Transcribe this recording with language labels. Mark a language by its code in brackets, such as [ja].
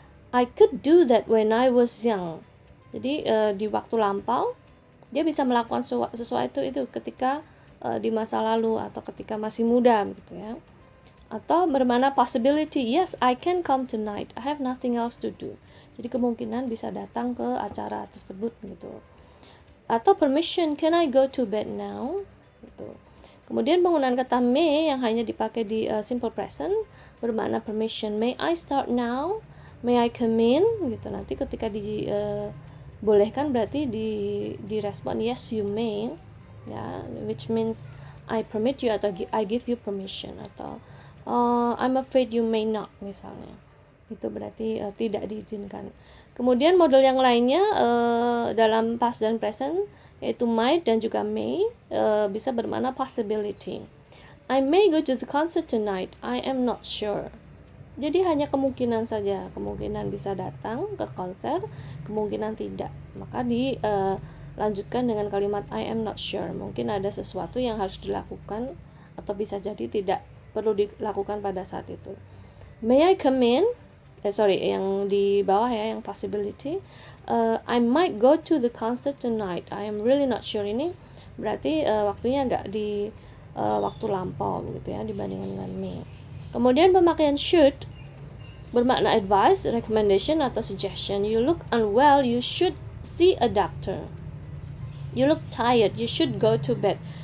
[en] I could do that when I was young. [id] Jadi di waktu lampau dia bisa melakukan sesuatu itu ketika di masa lalu atau ketika masih muda gitu ya. Atau bermakna [en] possibility, yes I can come tonight, I have nothing else to do. [id] Jadi kemungkinan bisa datang ke acara tersebut gitu. [en] Atau permission, can I go to bed now gitu. [id] Kemudian penggunaan kata may yang hanya dipakai di simple present bermakna permission, [en] may I start now, may I come in [id] gitu. Nanti ketika dibolehkan berarti direspon [en] yes you may ya, which means I permit you atau I give you permission, atau I'm afraid you may not misalnya. [id] Itu berarti tidak diizinkan. Kemudian model yang lainnya dalam past dan present yaitu might dan juga may bisa bermakna possibility. [en] I may go to the concert tonight, I am not sure. [id] Jadi hanya kemungkinan saja, kemungkinan bisa datang ke konser, kemungkinan tidak. Maka dilanjutkan dengan kalimat [en] I am not sure. [id] Mungkin ada sesuatu yang harus dilakukan atau bisa jadi tidak perlu dilakukan pada saat itu. [en] May I come in? [id] Yang di bawah ya, yang possibility. [en] I might go to the concert tonight, I am really not sure. [id] Ini berarti waktunya agak di waktu lampau gitu ya dibandingkan dengan may. Kemudian pemakaian should bermakna advice, recommendation, atau suggestion. [en] You look unwell, you should see a doctor. You look tired, you should go to bed.